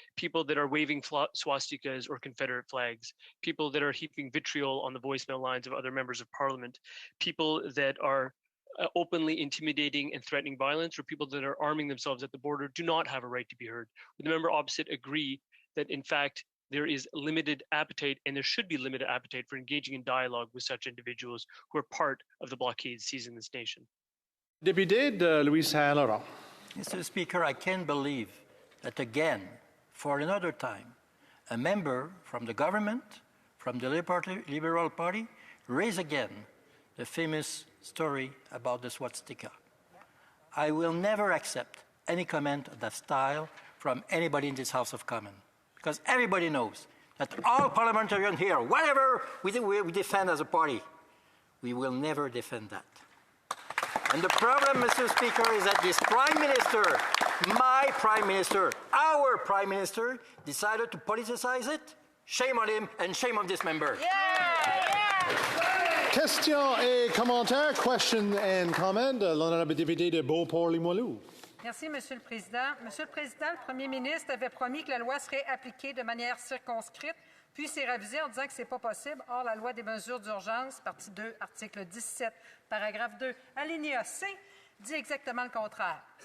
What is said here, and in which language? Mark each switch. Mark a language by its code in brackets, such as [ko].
[en] People that are waving swastikas or Confederate flags, people that are heaping vitriol on the voicemail lines of other members of Parliament, people that are openly intimidating and threatening violence, or people that are arming themselves at the border, do not have a right to be heard. Would the member opposite agree that, in fact, there is limited appetite, and there should be limited appetite, for engaging in dialogue with such individuals who are part of the blockade seizing this nation? [fr] Député de Louis Saint-Laurent. [en] Mr. Speaker, I can't believe that again, for another time, a member from the government, from the Liberal Party, raise again the famous story about the swastika. I will never accept any comment of that style from anybody in this House of Commons, because everybody knows that all parliamentarians here, whatever we defend as a party, we will never defend that. And the problem, Mr. Speaker, is that this Prime Minister, my Prime Minister, our Prime Minister, decided to politicize it. Shame on him and shame on this member. [fr] Questions et commentaires, [en] questions and comment. [fr] L'honorable député de Beauport-Limoilou. Merci, Monsieur le Président. Monsieur le Président, le Premier ministre avait promis que la loi serait appliquée de manière circonscrite, puis s'est ravisé en disant que ce n'est pas possible. Or, la loi des mesures d'urgence, partie 2, article 17, paragraphe 2, alinéa C, dit exactement le contraire.